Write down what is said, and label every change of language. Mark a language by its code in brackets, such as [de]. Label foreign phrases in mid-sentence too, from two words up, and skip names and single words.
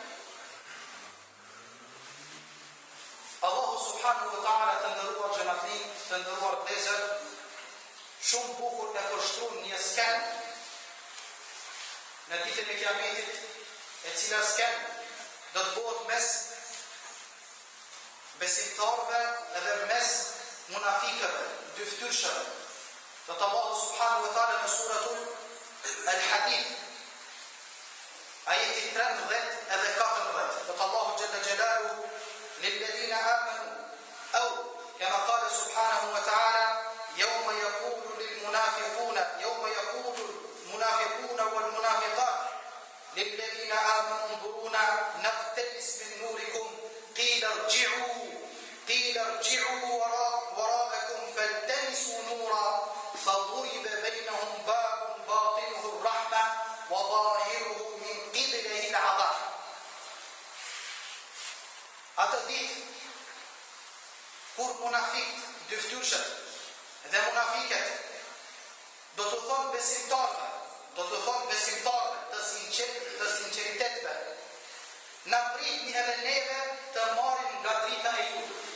[sq] Allahu [ar] سبحانه وتعالى, [sq] të nderuar xhamatli, të nderuar vëllezër, shumë bukur e përshkruan një skenë në ditën e Kiametit, e cila skenë do të bëhet mes besimtarëve edhe mes munafikëve, dy fytyrshëve. Do të Allahu [ar] سبحانه وتعالى [sq] në suratul Al-Hadid, ajeti 13 edhe 14. Do të [ar] الله جل جلاله للذين آمنوا أو كما قال سبحانه وتعالى يوم يقول المنافقون والمنافقات للذين آمنوا انظرونا نقتبس من نوركم قيل ارجعوا وراءكم فالتمسوا نورا فضرب بينهم باب باطنه الرحمة وظاهره من قبله العذاب. [sq] Atë ditë kur munafiqët, dy fytyrshët dhe munafiqet do të thonë besimtarëve të sinqeritetve, na pritni edhe neve të marrim nga drita e juve.